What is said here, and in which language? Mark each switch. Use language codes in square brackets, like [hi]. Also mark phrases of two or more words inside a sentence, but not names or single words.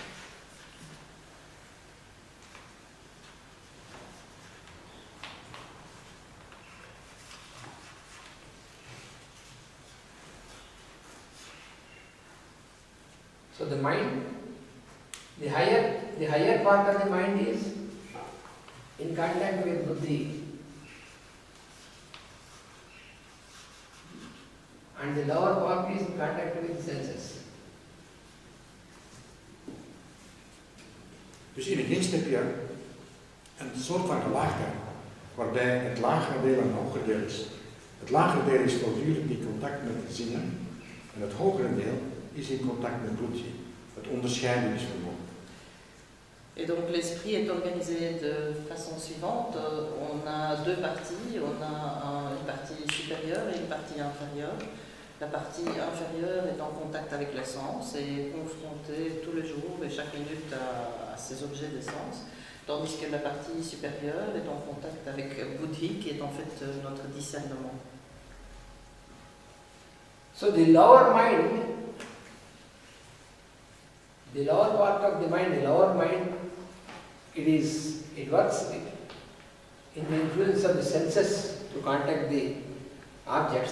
[en] So the mind, the higher part of the mind is in contact with buddhi, and the lower part is in contact with senses. [nl] Dus in de geest heb je een soort van gelaagdheid, waarbij het lagere deel en het hogere deel is. Het lagere deel is voortdurend in contact met de zinnen en het hogere deel is in contact met buddhi, het onderscheidingsvermogen. [fr] Et donc l'esprit est organisé de façon suivante. On a deux parties, on a une partie supérieure et une partie inférieure. La partie inférieure est en contact avec les sens et est confrontée tous les jours et chaque minute à ces objets des sens, tandis que la partie supérieure est en contact avec Buddhi, qui est en fait notre discernement. [en] So the lower mind, the lower part of the mind, it works in the influence of the senses to contact the objects.